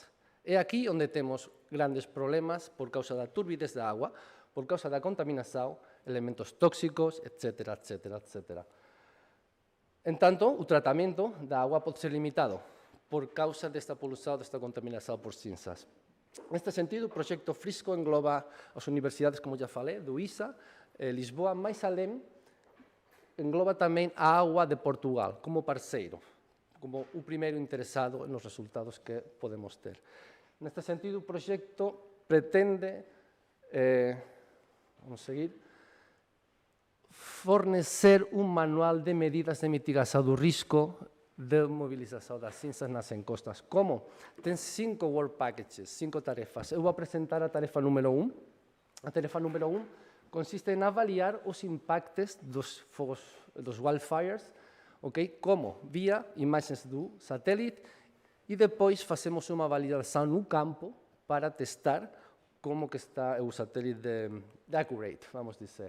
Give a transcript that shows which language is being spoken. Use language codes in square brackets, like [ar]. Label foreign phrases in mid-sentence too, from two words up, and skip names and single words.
[pt] É aquí onde temos grandes problemas por causa da turbidez da agua, por causa da contaminação elementos tóxicos, etc., etc., etc. [gl] En tanto, o tratamento da auga pode ser limitado por causa desta poluição, desta contaminação por cinzas. Neste sentido, o proxecto Frisco engloba as universidades, como já falei, do ISA, Lisboa, mais além, engloba tamén a auga de Portugal como parceiro, como o primeiro interesado nos resultados que podemos ter. Neste sentido, o proxecto pretende, vamos seguir, fornecer un manual de medidas de mitigação do risco de mobilização das cinzas nas encostas. Como? [pt] Tem 5 [en] work packages, [pt] 5 tarefas. Eu vou apresentar a tarefa número 1. A tarefa número 1 consiste em avaliar os impactos dos fogos, dos wildfires, okay? Como? Via imagens do satélite e depois fazemos uma avaliação no campo para testar como que está o satélite de accurate, vamos dizer.